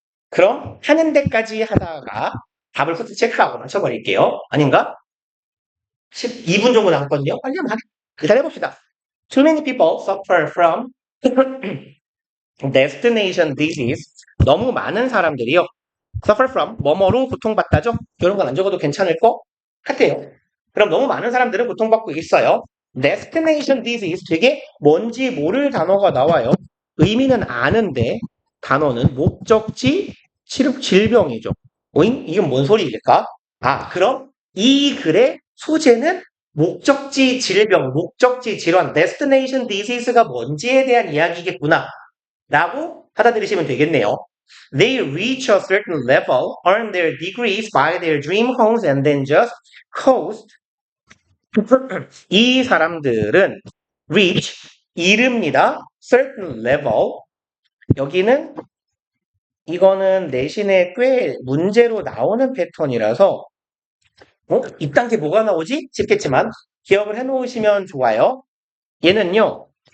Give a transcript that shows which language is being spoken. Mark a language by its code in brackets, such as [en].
[ko] 그럼 하는 데까지 하다가 답을 후트 체크하고 맞춰버릴게요. 아닌가? 12분 정도 남았거든요. 빨리 한번 기다려봅시다. [en] Too many people suffer from destination disease. [ko] 너무 많은 사람들이요. suffer from 뭐뭐로 고통받다죠? 이런 건 안 적어도 괜찮을 것 같아요. 그럼 너무 많은 사람들은 고통받고 있어요. [en] destination disease [ko] 되게 뭔지 모를 단어가 나와요. 의미는 아는데 단어는 목적지 질병이죠. 오잉? 이건 뭔 소리일까? 그럼 이 글의 소재는 목적지 질병, 목적지 질환, [en] destination disease [ko] 가 뭔지에 대한 이야기겠구나 라고 받아들이시면 되겠네요. [en] They reach a certain level, earn their degrees, buy their dream homes, and then just coast. [ko] 이 사람들은 reach, 이릅니다. [en] certain level. [ko] 여기는 이거는 내신에 꽤 문제로 나오는 패턴이라서 이딴 게 뭐가 나오지? 싶겠지만 기억을 해놓으시면 좋아요. 얘는요.